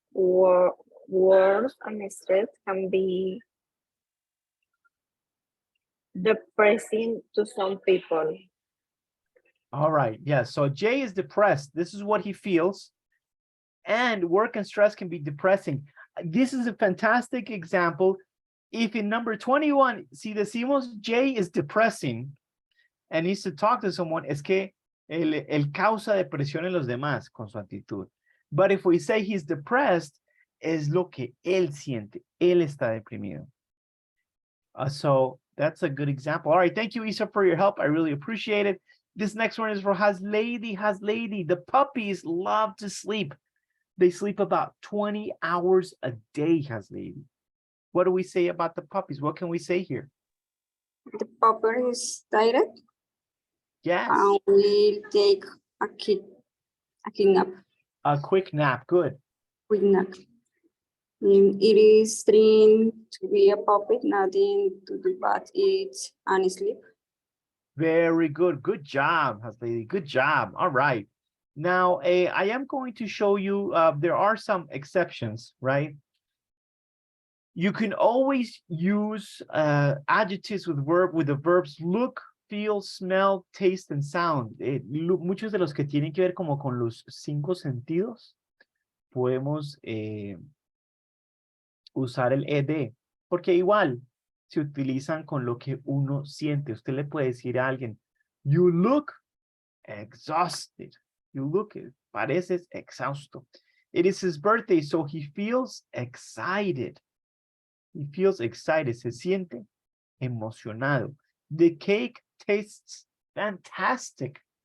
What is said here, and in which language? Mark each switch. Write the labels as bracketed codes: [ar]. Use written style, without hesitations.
[en] Words and stress can be depressing to some people. All right. Yeah. So Jay is depressed. This is what he feels. And work and stress can be depressing. This is a fantastic example. If in number 21, [es] si decimos [en] Jay is depressing and needs to talk to someone, [es] es que él causa depresión en los demás con su actitud. [en] But if we say he's depressed, [es] es lo que él siente. Él está deprimido. [en] So that's a good example. All right, thank you, Isa, for your help. I really appreciate it. This next one is for Has Lady. The puppies love to sleep. They sleep about 20 hours a day, Has Lady. What do we say about the puppies? What can we say here? The puppy is tired. Yes. We take a nap. A quick nap. Good. Quick nap. It is trained to be a puppy, nothing to do but eat and sleep. Very good. Good job, Has Lady. Good job. All right. Now, I am going to show you, there are some exceptions, right? You can always use adjectives with the verbs look, feel, smell, taste, and sound. [es] Muchos de los que tienen que ver como con los 5 sentidos, podemos usar el ed, porque igual se utilizan con lo que uno siente. Usted le puede decir a alguien, [en] you look exhausted. You look, [es] pareces exhausto. [en] It is his birthday, so he feels excited. He feels excited. [es] Se siente emocionado. [en] The cake tastes fantastic.